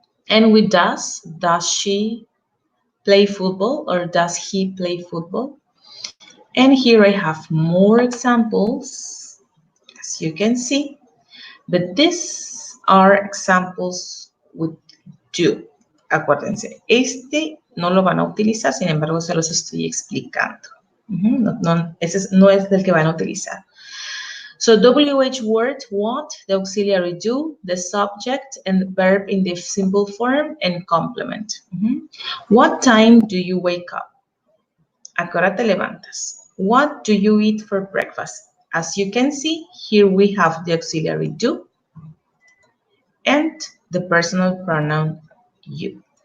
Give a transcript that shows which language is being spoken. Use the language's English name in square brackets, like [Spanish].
[English] And with does she play football or does he play football? And here I have more examples, as you can see, but these are examples with do. [Spanish] Acuérdense, este no lo van a utilizar, sin embargo, se los estoy explicando. Ese no es del que van a utilizar. [English] So WH word, what, the auxiliary do, the subject, and the verb in the simple form, and complement. What time do you wake up? [Spanish] ¿A qué hora te levantas? [English] What do you eat for breakfast? As you can see, here we have the auxiliary do and the personal pronoun you.